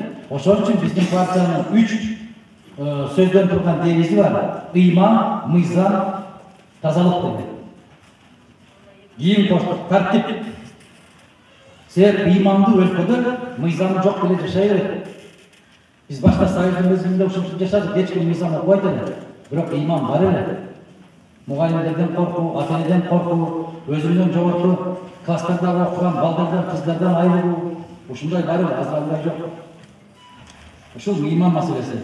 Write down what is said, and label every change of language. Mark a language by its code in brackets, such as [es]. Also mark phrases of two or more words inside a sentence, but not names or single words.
[ky] Ошол үчүн биздин партиянын 3 сөздөн турган девизи бар. Ыйман, мыйзам, тазалык деген. Кийин коштук тартип. Силер ыймандуу өлкөдө мыйзамы жок эле жашай берет. Биз башта Soюздун мезгилинде ушинтип жашадык, эч ким мыйзам окубайт эле. Бирок ыйман бар эле. Мугалимдерден коркуу, ата-энеден коркуу, өзүмдөн жогорку класстарда окуган балдардан, кыздардан айрылуу, ушундай бар эле, азыр андай жок. Ушул ыйман маселеси.